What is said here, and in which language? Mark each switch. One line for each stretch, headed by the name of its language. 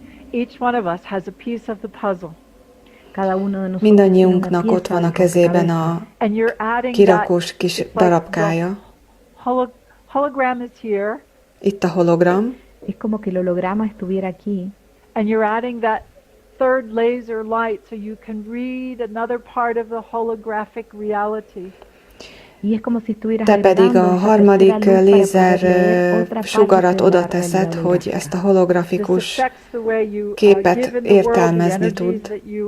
English: Each one of us has a piece of the puzzle.
Hungarian: Mindannyiunknak ott van a kezében a kirakós kis darabkája.
English: Hologram is here.
Hungarian: Itt a hologram.
Spanish: Es como que el holograma estuviera aquí.
English: And you're adding that third laser light so you can read another part of the holographic reality.
Hungarian: Te pedig a harmadik lézer sugarat oda teszed, hogy ezt a holografikus képet értelmezni tud.